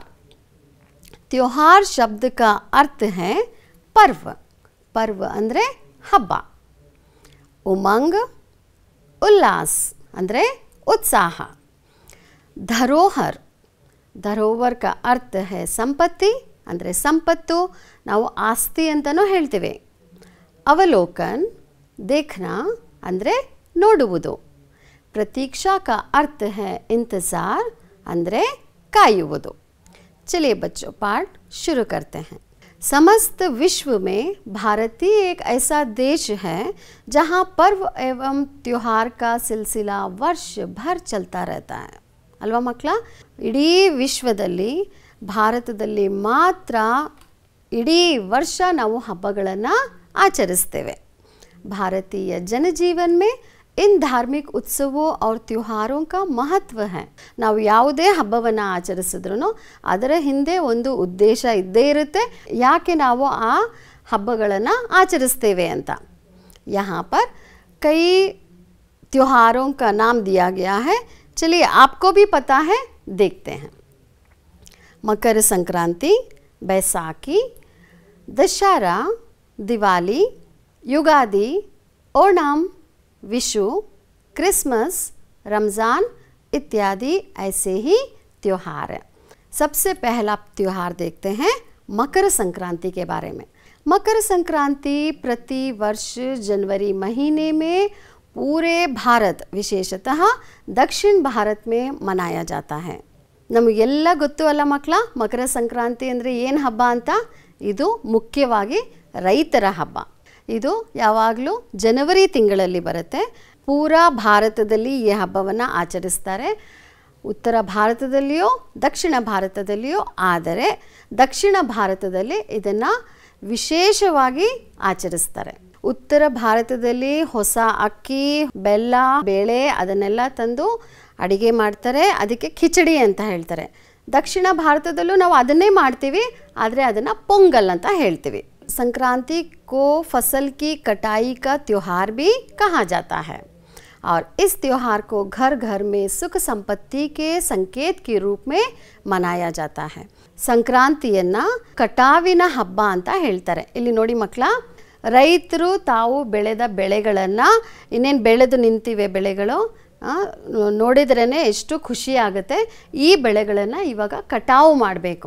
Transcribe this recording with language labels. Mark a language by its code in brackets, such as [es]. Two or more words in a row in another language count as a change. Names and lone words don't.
[hi] त्योहार शब्द का अर्थ है पर्व। [kn] ಪರ್ವ ಅಂದರೆ ಹಬ್ಬ। [hi] उमंग उल्लास [kn] ಅಂದರೆ ಉತ್ಸಾಹ। [hi] धरोहर, धरोहर का अर्थ है संपत्ति [kn] ಅಂದರೆ ಸಂಪತ್ತು, ನಾವು ಆಸ್ತಿ ಅಂತಲೂ ಹೇಳ್ತೇವೆ। [hi] अवलोकन देखना [kn] ಅಂದರೆ ನೋಡುವುದು। [hi] प्रतीक्षा का अर्थ है इंतज़ार [kn] ಅಂದರೆ ಕಾಯುವುದು। [hi] चलिए बच्चों पाठ शुरू करते हैं। समस्त विश्व में भारत ही एक ऐसा देश है जहाँ पर्व एवं त्योहार का सिलसिला वर्ष भर चलता रहता है [kn] ಅಲ್ವಾ ಮಕ್ಕಳ। ಇಡೀ ವಿಶ್ವದಲ್ಲಿ ಭಾರತದಲ್ಲಿ ಮಾತ್ರ ಇಡೀ ವರ್ಷ ನಾವು ಹಬ್ಬಗಳನ್ನು ಆಚರಿಸ್ತೇವೆ। [hi] भारतीय जनजीवन में इन धार्मिक उत्सवों और त्योहारों का महत्व है। [kn] ನಾವು ಯಾವುದೇ ಹಬ್ಬವನ್ನು ಆಚರಿಸಿದ್ರೂ ಅದರ ಹಿಂದೆ ಒಂದು ಉದ್ದೇಶ ಇದ್ದೇ ಇರುತ್ತೆ, ಯಾಕೆ ನಾವು ಆ ಹಬ್ಬಗಳನ್ನು ಆಚರಿಸ್ತೇವೆ ಅಂತ। [hi] यहाँ पर कई त्योहारों का नाम दिया गया है। चलिए आपको भी पता है, देखते हैं। मकर संक्रांति, बैसाखी, दशहरा, दिवाली, युगादि, ओणम, विशु, क्रिसमस, रमज़ान इत्यादि ऐसे ही त्योहार हैं। सबसे पहला त्यौहार देखते हैं मकर संक्रांति के बारे में। मकर संक्रांति प्रति वर्ष जनवरी महीने में पूरे भारत, विशेषतः दक्षिण भारत में मनाया जाता है। [kn] ನಮಗೆಲ್ಲ ಗೊತ್ತು ಅಲ್ಲ ಮಕ್ಕಳ, ಮಕರ ಸಂಕ್ರಾಂತಿ ಅಂದರೆ ಏನು ಹಬ್ಬ ಅಂತ? ಇದು ಮುಖ್ಯವಾಗಿ ರೈತರ ಹಬ್ಬ. ಇದು ಯಾವಾಗಲೂ ಜನವರಿ ತಿಂಗಳಲ್ಲಿ ಬರುತ್ತೆ. ಪೂರಾ ಭಾರತದಲ್ಲಿ ಈ ಹಬ್ಬವನ್ನು ಆಚರಿಸ್ತಾರೆ. ಉತ್ತರ ಭಾರತದಲ್ಲಿಯೋ ದಕ್ಷಿಣ ಭಾರತದಲ್ಲಿಯೋ, ಆದರೆ ದಕ್ಷಿಣ ಭಾರತದಲ್ಲಿ ಇದನ್ನು ವಿಶೇಷವಾಗಿ ಆಚರಿಸ್ತಾರೆ. ಉತ್ತರ ಭಾರತದಲ್ಲಿ ಹೊಸ ಅಕ್ಕಿ, ಬೆಲ್ಲ, ಬೇಳೆ ಅದನ್ನೆಲ್ಲ ತಂದು ಅಡಿಗೆ ಮಾಡ್ತಾರೆ. ಅದಕ್ಕೆ ಖಿಚಡಿ ಅಂತ ಹೇಳ್ತಾರೆ. ದಕ್ಷಿಣ ಭಾರತದಲ್ಲೂ ನಾವು ಅದನ್ನೇ ಮಾಡ್ತೀವಿ, ಆದರೆ ಅದನ್ನು ಪೊಂಗಲ್ ಅಂತ ಹೇಳ್ತೀವಿ. [hi] संक्रांति को फसल की कटाई का त्यौहार भी कहा जाता है और इस त्यौहार को घर घर में सुख संपत्ति के संकेत के रूप में मनाया जाता है. [kn] ಸಂಕ್ರಾಂತಿಯನ್ನು ಕಟಾವಿನ ಹಬ್ಬ ಅಂತ ಹೇಳ್ತಾರೆ. ಇಲ್ಲಿ ನೋಡಿ ಮಕ್ಕಳ, ರೈತರು ತಾವು ಬೆಳೆದ ಬೆಳೆಗಳನ್ನು, ಇನ್ನೇನು ಬೆಳೆದು ನಿಂತಿವೆ ಬೆಳೆಗಳು, ನೋಡಿದ್ರೇ ಎಷ್ಟು ಖುಷಿ ಆಗುತ್ತೆ. ಈ ಬೆಳೆಗಳನ್ನು ಇವಾಗ ಕಟಾವು ಮಾಡಬೇಕು.